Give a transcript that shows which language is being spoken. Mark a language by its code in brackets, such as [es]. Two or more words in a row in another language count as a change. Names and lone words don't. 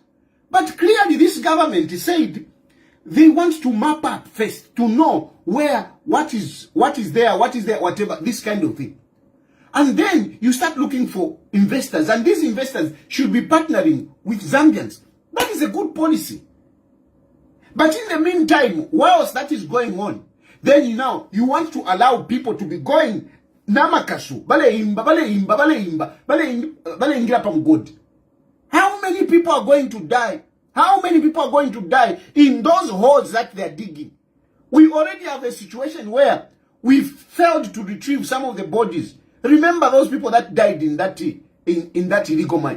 [en] But clearly this government said they want to map up first to know what is there, whatever, this kind of thing. And then you start looking for investors, and these investors should be partnering with Zambians. That is a good policy. But in the meantime, whilst that is going on, then now you want to allow people to be going [bem] namakasu, bale ingira pam [en] good. How many people are going to die? How many people are going to die in those holes that they are digging? We already have a situation where we failed to retrieve some of the bodies. Remember those people that died in that illegal mine.